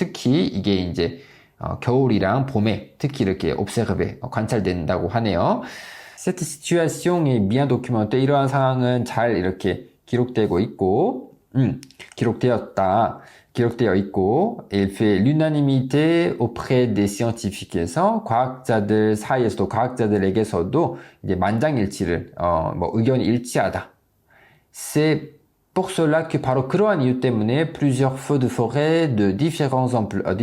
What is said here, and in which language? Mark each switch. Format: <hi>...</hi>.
<ko>특히 이게 이제 겨울이랑 봄에 특히 이렇게 observé, 관찰된다고 하네요.</ko> <fr>Cette situation est bien documentée.</fr> <ko>이러한 상황은 잘 이렇게 기록되고 있고, 기록되어 있고,</ko> <fr>et fait l'unanimité auprès des scientifiques</fr> <ko>에서 과학자들에게서도 이제 만장일치를, 의견이 일치하다.</ko> <fr>C'est pour cela que</fr> <ko>바로 그러한 이유 때문에</ko> <fr>plusieurs feux de forêt de différentes ampleurs.</fr>